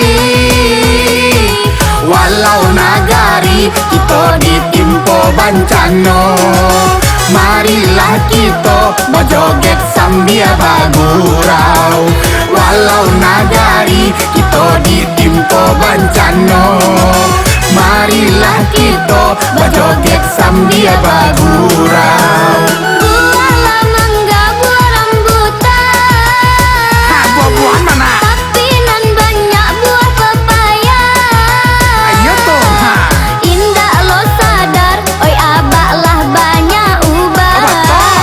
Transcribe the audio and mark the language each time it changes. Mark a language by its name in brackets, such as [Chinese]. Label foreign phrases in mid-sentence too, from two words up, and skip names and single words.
[Indonesian] Walau nagari kita ditimpa bencana, marilah kita berjoget sambil bergurau. Walau nagari kita ditimpa bencana, marilah kita berjoget sambil bergurau. Buahlah mangga, buah rambutan. Buah-buahan mana? [Minangkabau] Tapi nan banyak buah pepaya. [Indonesian] Ayo tuh. [Minangkabau] Indah lo sadar, oi abak lah banyak uban.